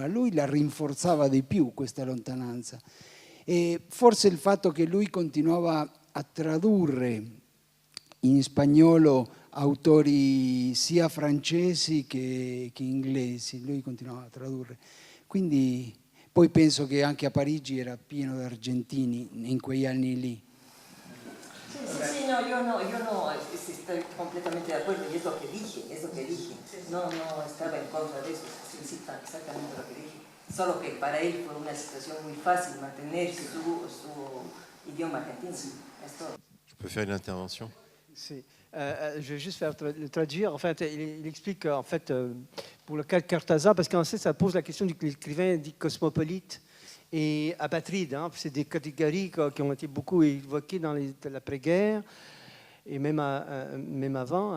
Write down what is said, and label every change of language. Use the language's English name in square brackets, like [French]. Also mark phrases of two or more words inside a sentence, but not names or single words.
[Italian] Lui la rinforzava di più questa lontananza. E forse il fatto che lui continuava a tradurre in spagnolo autori sia francesi che inglesi, lui continuava a tradurre. Quindi poi penso che anche a Parigi era pieno di argentini in quegli anni lì. [Spanish] Sí, yo no, estoy completamente de acuerdo, y es lo que dije. No estaba en contra de eso, sí, exactamente lo que dije. Solo que para él fue una situación muy fácil mantener su idioma argentino. Es todo. [French] Je peux faire une intervention? Si. Je vais juste faire le traduire. En fait, il explique en fait, pour le cas de Cortázar, parce qu'en fait, ça pose la question de l'écrivain dit cosmopolite et apatride. Hein. C'est des catégories qui ont été beaucoup évoquées dans l'après-guerre et même avant.